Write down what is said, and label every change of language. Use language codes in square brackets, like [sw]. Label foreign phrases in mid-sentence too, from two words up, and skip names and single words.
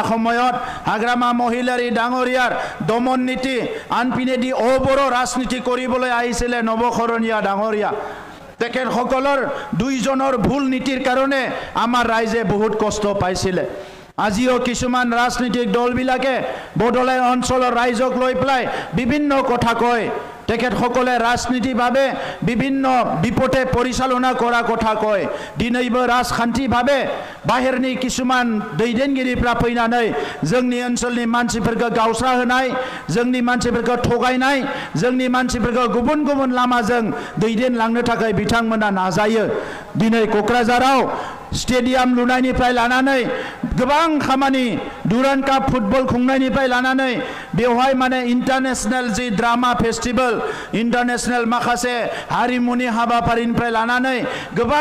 [as] সময়ত হাগ্ৰামা মহিলাৰ ডাঙৰীয়াৰ দমন নীতি আনপিনেদি অবৰ ৰাজনীতি কৰিবলৈ আহিছিল নৱখৰণীয়া ডাঙৰীয়া তেখেতসকলৰ দুইজনৰ ভুল নীতিৰ কাৰণে আমাৰ ৰাইজে বহুত কষ্ট পাইছিল আজিও কিছুমান ৰাজনীতিক দলবিলাকে বডলেণ্ড অঞ্চলৰ ৰাইজক লৈ পেলাই বিভিন্ন কথা কয় তেখেতসকলে ৰাজনীতিভাৱে বিভিন্ন বিপথে পৰিচালনা কৰা কথা কয় দিনৈব ৰাজখান্তিভাৱে [brx] বাহিৰনি কিছুমান दैदेनगिरिफ्रा फैनानै जोंनि ओनसोलनि मानसिफोरखौ गावस्रा होनाय जोंनि मानसिफोरखौ थगायनाय जोंनि मानसिफोरखौ गुबुन गुबुन लामाजों दैदेनलांनो थाखाय बिथांमोना नाजायो दिनै क'क्राझाराव स्टेडियाम लुनायनिफ्राय लानानै गोबां खामानि दुरान्ड काप फुटबल खुंनायनिफ्राय लानानै बेवहाय माने इन्टारनेशनेल जि ड्रामा फेस्टिवल इन्टारनेशनेल माखासे हारिमुनि हाबाफारिनिफ्राय लानानै गोबां